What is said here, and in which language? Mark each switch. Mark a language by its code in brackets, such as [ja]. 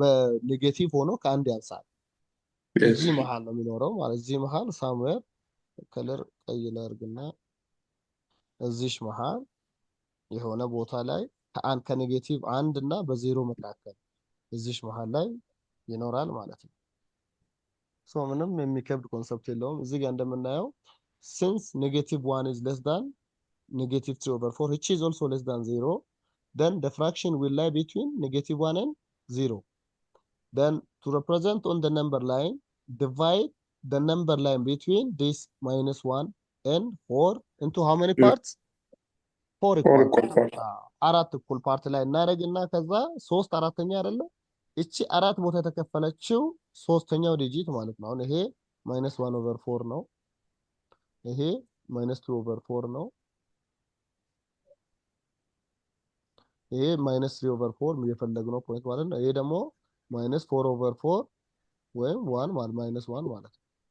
[am] በኔጌቲቭ ሆኖ ከአንድ ያንሳል። እዚህ መሃል ነው የሚኖረው ማለት እዚህ መሃል ሳምዌር ከለር ቀይ ላድርግና እዚሽ መሃል የሆነ ቦታ ላይ ከኔጌቲቭ 1 እና በዜሮ መካከል እዚሽ መሃል ላይ ይኖራል ማለት ነው። ሶ ምንም የሚከብድ ኮንሰፕት የለውም። እዚህ ጋር እንደምናየው [en] since -1 is less than -3/4, which is also less than 0, then the fraction will lie between -1 and 0. Then to represent on the number line, divide the number line between this -1 and 4 into how many parts? 4 Four equal equal parts. [am] አራት እኩል ፓርት ላይ እናደርግና ከዛ 3/4 አይደለ? እቺ አራት ቦታ የተከፈለችው ሶስተኛው ዲጂት ማለት ነው። አሁን ይሄ -1/4 ነው። ይሄ -2/4 ነው። ይሄ -3/4 የፈለግነው ፖይንት ማለት ነው። ይሄ ደግሞ -4/4 ወይም 1 ማለት -1 ማለት ነው።